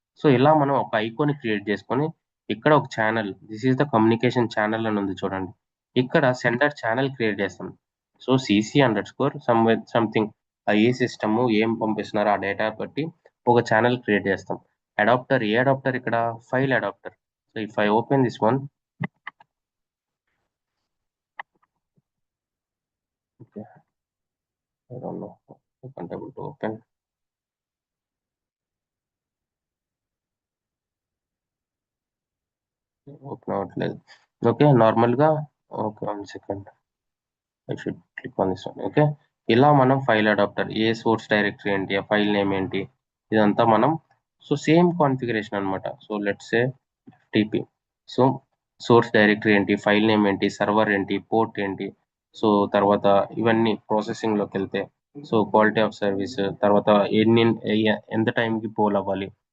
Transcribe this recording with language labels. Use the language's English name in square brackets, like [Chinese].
[Telugu] So ఇలా మనం ఒక ఐకోన్ క్రియేట్ చేసుకొని ఇక్కడ ఒక channel, [English] this is the communication channel [Telugu] అని ఉంది చూడండి. ఇక్కడ సెంటర్ ఛానల్ క్రియేట్ చేస్తాం. సో CC_, సంథింగ్ ఏ సిస్టమ్ ఏం పంపిస్తున్నారో ఆ డేటా బట్టి ఒక ఛానల్ క్రియేట్ చేస్తాం. అడాప్టర్, ఏ అడాప్టర్ ఇక్కడ, file adapter. [English] So if I open this one, okay, I don't know, I can't able to open. Open outlet. Okay, normal ga. Okay, 1 second. I should click on this one. [Telugu] Okay, ఇలా మనం file adapter, ఏ source directory ఏంటి, ఆ file name ఏంటి, ఇదంతా మనం so same configuration అనమాట. So let's say FTP. So source directory ఏంటి, file name ఏంటి, సర్వర్ ఏంటి, పోర్ట్ ఏంటి, సో తర్వాత ఇవన్నీ ప్రాసెసింగ్లోకి వెళ్తే సో క్వాలిటీ ఆఫ్ సర్వీస్, తర్వాత ఎంత టైంకి పోల్ అవ్వాలి.